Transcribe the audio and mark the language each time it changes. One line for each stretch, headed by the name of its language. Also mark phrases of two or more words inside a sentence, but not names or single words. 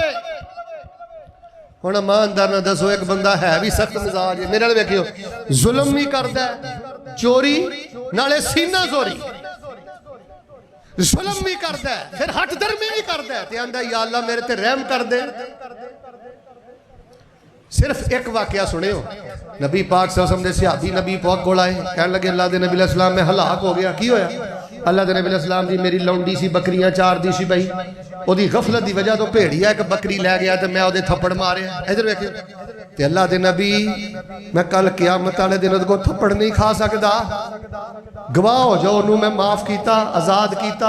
Punjabi: ਹੁਣ ਈਮਾਨਦਾਰ ਨਾ ਦੱਸੋ ਏਕ ਬੰਦਾ ਹੈ ਭੀ ਸਖ਼ਤ ਮਿਜ਼ਾਜ ਹੈ, ਮੇਰੇ ਨਾਲ ਵੇਖਿਓ ਜ਼ੁਲਮ ਭੀ ਕਰਦਾ ਹੈ, ਚੋਰੀ ਨਾਲੇ ਸੀਨਾ ਚੋਰੀ, ਜ਼ੁਲਮ ਭੀ ਕਰਦਾ ਹੈ, ਫਿਰ ਹਟ ਧਰਮੀ ਭੀ ਕਰਦਾ ਹੈ ਤੇ ਆਂਦਾ
Arabic: يا الله
Punjabi: ਮੇਰੇ ਤੇ ਰਹਿਮ ਕਰ ਦੇ। ਸਿਰਫ਼ ਏਕ ਵਾਕਿਆ ਸੁਣਿਓ, ਨਬੀ ਪਾਕ
Arabic: صلى الله عليه وسلم
Punjabi: ਦੇ ਸਹਾਬੀ ਨਬੀ ਪਾਕ ਕੋਲ ਆਏ, ਕਹਿਣ ਲੱਗੇ ਅੱਲਾਹ ਦੇ ਨਬੀ
Arabic: عليه السلام
Punjabi: ਮੈਂ ਹਲਾਕ ਹੋ ਗਿਆ। ਕੀ ਹੋਇਆ? ਅੱਲਾਹ ਦੇ ਨਬੀ
Arabic: عليه السلام
Punjabi: ਦੀ ਮੇਰੀ ਲੌਂਡੀ ਸੀ ਬਕਰੀਆਂ ਚਾਰਦੀ ਸੀ ਭਾਈ, ਓਦੀ ਗ਼ਫ਼ਲਤ ਦੀ ਵਜ੍ਹਾ ਤੋਂ ਭੇੜੀਆ ਏਕ ਬਕਰੀ ਲੈ ਗਿਆ ਤੇ ਮੈਂ ਓਦੇ ਥੱਪੜ ਮਾਰੇ। ਇਧਰ ਵੇਖਿਓ ਤੇ ਅੱਲਾਹ ਦੇ ਨਬੀ ਮੈਂ ਕੱਲ੍ਹ ਕਯਾਮਤ ਵਾਲੇ ਦਿਨ ਓਦੇ ਕੋ ਥੱਪੜ ਨਹੀਂ ਖਾ ਸਕਦਾ, ਗਵਾਹ ਹੋ ਜਾਓ ਓਨੂੰ ਮੈਂ ਮਾਫ਼ ਕੀਤਾ, ਆਜ਼ਾਦ ਕੀਤਾ।